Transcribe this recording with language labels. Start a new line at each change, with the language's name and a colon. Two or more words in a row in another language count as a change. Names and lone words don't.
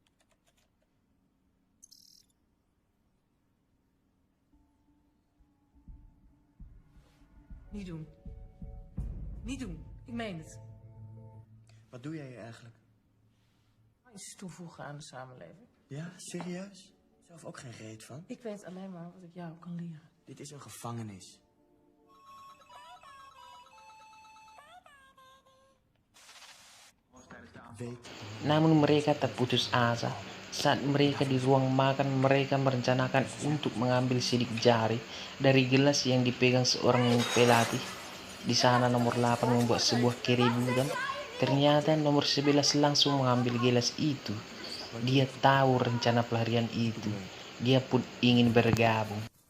Dutch: Niet doen. Niet doen, ik meen het. Wat doe jij hier eigenlijk? Iets toevoegen aan de samenleving. Ja, serieus? Zelf ook geen reet van? Ik weet alleen maar wat ik jou kan leren. Dit is een gevangenis.
Indonesian: Namun mereka tak putus asa. Saat mereka di ruang makan, mereka merencanakan untuk mengambil sidik jari dari gelas yang dipegang seorang pelatih. Di sana nomor 8 membuat sebuah keributan. Ternyata nomor 11 langsung mengambil gelas itu. Dia tahu rencana pelarian itu. Dia pun ingin bergabung.